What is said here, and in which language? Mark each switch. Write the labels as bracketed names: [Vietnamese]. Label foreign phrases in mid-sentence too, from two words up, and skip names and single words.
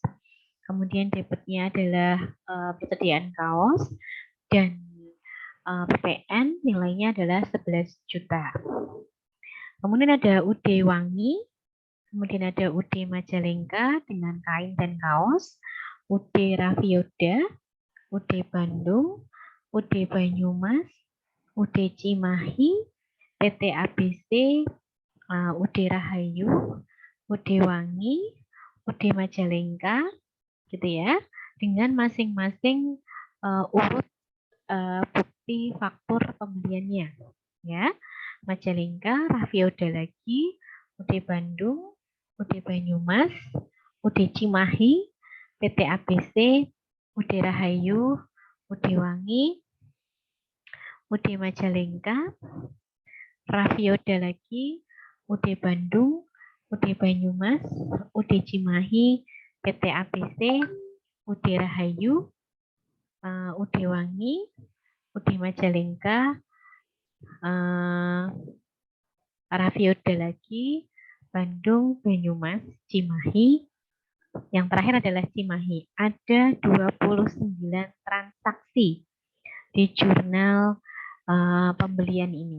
[Indonesian] Kemudian debitnya adalah persediaan kaos, dan PPN nilainya adalah 11 juta. Kemudian ada UD Wangi, kemudian ada UD Majalengka dengan kain dan kaos, UD Rafioda, UD Bandung, UD Banyumas, UD Cimahi, PT ABC, UD Rahayu, UD Wangi, UD Majalengka, gitu ya, dengan masing-masing urut bukti faktur pembeliannya, ya. Majalengka, Rafioda lagi, UD Bandung, UD Banyumas, UD Cimahi, PT ABC, UD Rahayu, UD Wangi, UD Majalengka, Rafioda lagi, UD Bandung, UD Banyumas, UD Cimahi, PT ABC, UD Rahayu, UD Wangi, UD Majalengka, Rafioda lagi, Bandung, Banyumas, Cimahi. Yang terakhir adalah Cimahi. Ada 29 transaksi di jurnal pembelian ini.